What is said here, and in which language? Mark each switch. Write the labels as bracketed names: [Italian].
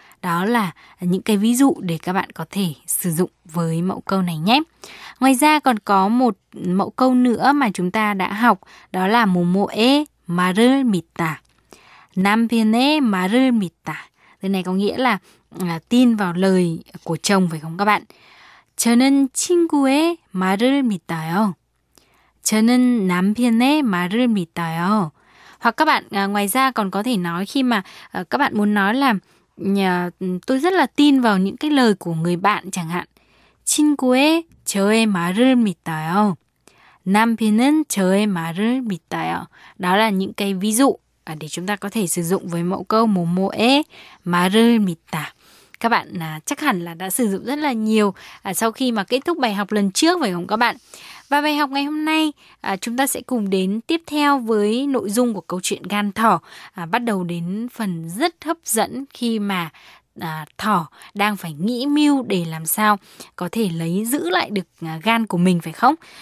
[Vietnamese] Đó là những cái ví dụ để các bạn có thể sử dụng với mẫu câu này nhé. Ngoài ra còn có một mẫu câu nữa mà chúng ta đã học, đó là [Korean] 모모의 말을 믿다. 남편의 말을 믿다. [Vietnamese] Từ này có nghĩa là tin vào lời của chồng phải không các bạn? [Korean] 저는 친구의 말을 믿어요. 저는 남편의 말을 믿어요. [Vietnamese] Hoặc các bạn ngoài ra còn có thể nói khi mà các bạn muốn nói là tôi rất là tin vào những cái lời của người bạn chẳng hạn. [Korean] 친구의 저의 말을 믿어요. 남편은 저의 말을 믿어요. [Vietnamese] Đó là những cái ví dụ để chúng ta có thể sử dụng với mẫu câu [Korean] 모모의 말을 믿다. [Vietnamese] Các bạn chắc hẳn là đã sử dụng rất là nhiều sau khi mà kết thúc bài học lần trước phải không các bạn? Và bài học ngày hôm nay chúng ta sẽ cùng đến tiếp theo với nội dung của câu chuyện gan thỏ, bắt đầu đến phần rất hấp dẫn khi mà thỏ đang phải nghĩ mưu để làm sao có thể giữ lại được gan của mình phải không?